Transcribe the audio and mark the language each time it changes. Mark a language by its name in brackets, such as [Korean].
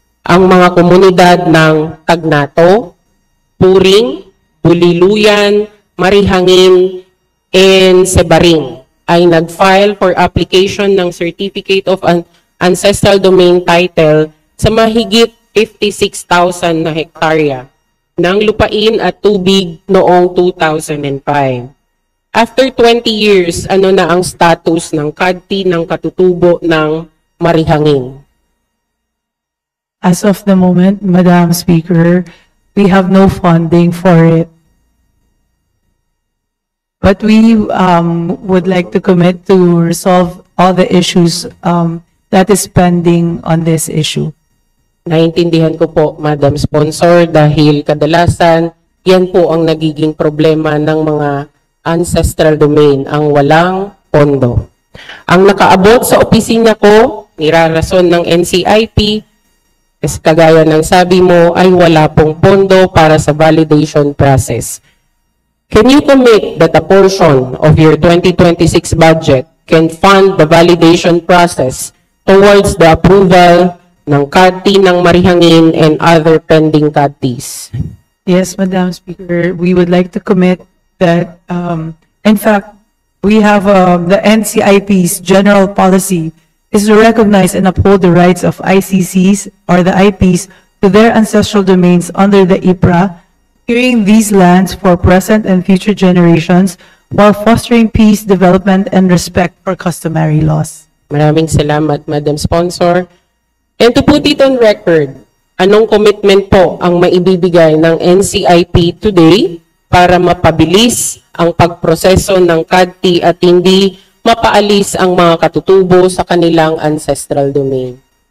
[Filipino] Ang mga komunidad ng Tagnato, Puring, Buliluyan, Marihangin, and Sebaring ay nag-file [English] for application [Filipino] ng Certificate of Ancestral Domain Title sa mahigit 56,000 na hektarya ng lupain at tubig noong 2005. [English] After 20 years, [Filipino] ano na ang status ng CADT ng katutubo ng Marihangin? [English] As of the moment, Madam Speaker, we have no funding for it. But we would like to commit to resolve all the issues that is pending on this issue. [Filipino] Naintindihan ko po, Madam Sponsor, dahil kadalasan yan po ang nagiging problema ng mga ancestral domain, ang walang pondo. Ang nakaabot sa opisina ko, nirarason ng NCIP, Kasi kagaya ng sabi mo ay wala pong pondo para sa validation process. [English] Can you commit that a portion of your 2026 budget can fund the validation process towards the approval ng CADTI ng Marihangin and other pending CADTIs? Yes, Madam Speaker, we would like to commit that, in fact, we have the NCIP's general policy is to recognize and uphold the rights of ICCs or the IPs to their ancestral domains under the IPRA, securing these lands for present and future generations while fostering peace, development, and respect for customary laws. [Filipino] Maraming salamat, Madam Sponsor. [English] And to put it on record, [Filipino] anong commitment po ang maibibigay ng NCIP today para mapabilis ang pagproseso ng CADTI at hindi mapaalis ang mga katutubo sa kanilang ancestral domain?